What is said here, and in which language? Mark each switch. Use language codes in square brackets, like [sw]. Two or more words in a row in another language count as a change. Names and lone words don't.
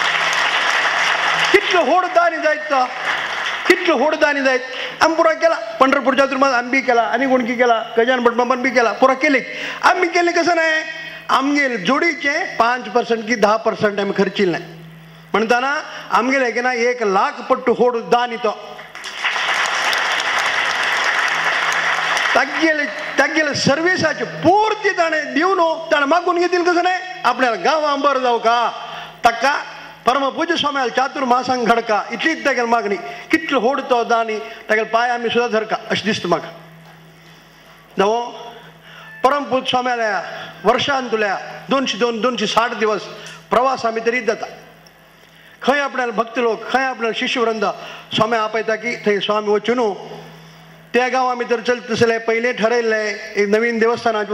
[kok] कितलो व्हड दानी जायत तो कितलो व्हड दानी जायत आमी पुरो केला पंढरपूर चातुर्मास आमी बी केला आनी कोणकी केला गजानन भटमामान बी केला पुरो केली आमी केले कसं नाही आमगे जोडीचे 5% की 10% आमी खर्चिल्ले म्हणटाना आमगेले की ना 1 लाख पट्टू व्हड दानी तो तागेले सर्विसाचे पूर्ती ताणें दिवन ताणें मागून घेतली कसं नाही आपल्याला गांवां बरं जावं का ताका परमपूज्य स्वाम्याल चातुर्मासांक घडका इतलीच तागेली मागणी कितलो व्हड तो दानी तागेले पांय आमी सुद्दां धरका अशें दिसता म्हाका जावं परमपूज्य स्वाम्याल्या वर्षांतुल्या 260 दिवस प्रवास आमी तरी जाता खंय आपल्याला भक्त लोक खंय आपल्याला शिष्यवृंद स्वाम्या आपयता की थंय स्वामी वचून त्या गांवां भितर चलतले पयलें ठरयल्लें एक नवीन देवस्थानाचें